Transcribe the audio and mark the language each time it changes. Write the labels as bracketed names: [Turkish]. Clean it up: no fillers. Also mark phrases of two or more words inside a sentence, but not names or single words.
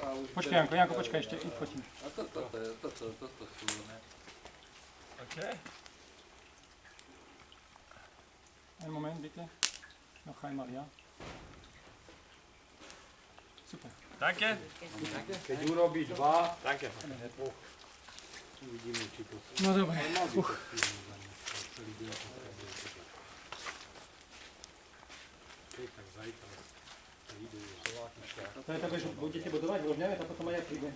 [Slovak] Počkaj, Janko, počkaj ešte, ich fotím. A toto sú, ne? OK. [German] Einen Moment, bitte. Noch einmal, ja. Super. Danke. [Slovak] Keď urobí dva, [German] Danke. [Slovak] uvidíme, či to... No dobre. Tak zajtra príde. To je také, že budete budovať v Rožňave a potom aj ja prídem.